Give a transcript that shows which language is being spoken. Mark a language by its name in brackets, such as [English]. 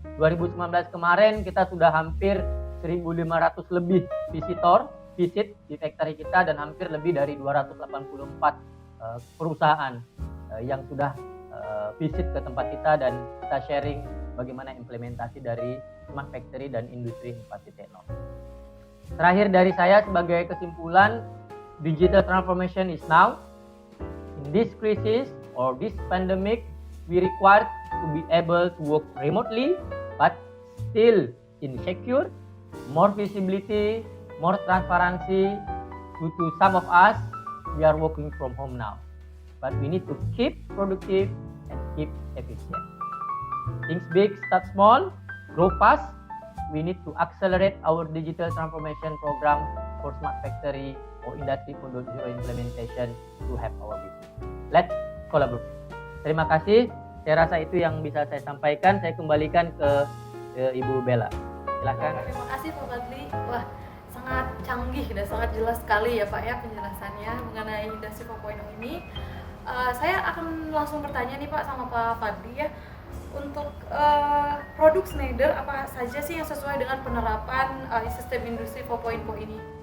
[Indonesian] 2019 kemarin kita sudah hampir 1.500 lebih visit di factory kita dan hampir lebih dari 284 perusahaan yang sudah visit ke tempat kita dan kita sharing bagaimana implementasi dari smart factory dan industri 4.0. Terakhir dari saya sebagai kesimpulan, [English] digital transformation is now. In this crisis or this pandemic, we require to be able to work remotely, but still in secure, more visibility, more transparency. Due to some of us, we are working from home now, but we need to keep productive and keep efficient. Think big, start small, grow fast. We need to accelerate our digital transformation program for smart factory or industry 4.0 implementation to have our business. Let's collaborate. [Indonesian] Terima kasih. Saya rasa itu yang bisa saya sampaikan. Saya kembalikan ke Ibu Bella. Silakan. Terima kasih Pak Fadli. Wah, sangat canggih dan sangat jelas sekali ya Pak ya penjelasannya mengenai industri 4.0 ini. Saya akan langsung bertanya nih Pak sama Pak Fadli ya. Untuk produk Schneider apa saja sih yang sesuai dengan penerapan sistem industri 4.0 ini?